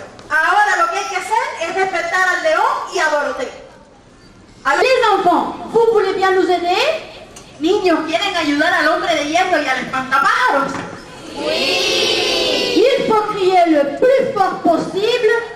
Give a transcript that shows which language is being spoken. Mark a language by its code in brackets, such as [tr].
[es] Ahora lo que hay que hacer es despertar al león y a Dorotea. [fr] Les enfants, vous voulez bien nous aider? [es] Niños, ¿quieren ayudar al hombre de hierro y al espantapájaros? [fr] Il faut crier le plus fort possible.